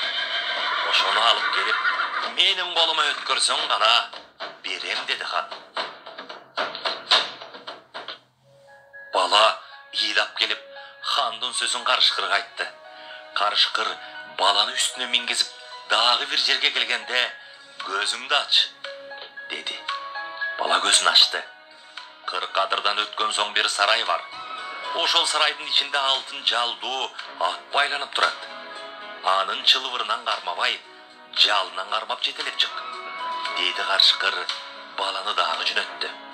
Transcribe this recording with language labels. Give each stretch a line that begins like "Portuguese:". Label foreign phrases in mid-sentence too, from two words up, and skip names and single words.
Kyrgyz: Ошону алып келип, менин колума өткөрсөң гана берем dedi хан. Bala ыйлап келип, хандын сөзүн карышкырга айтты. Карышкыр баланы үстүнө мингизип, дагы бир жерге келгенде, көзүңдү ач, dedi. Bala көзүн ачты. Кыркадырдан өткөн соң бир сарай бар. Ошол сарайдын ичинде алтын жалдуу ат байланып турат. Анын чылбырынан кармабай, жалынан кармап жетелеп чык, dedi карышкыр баланы дагы жөнөттү.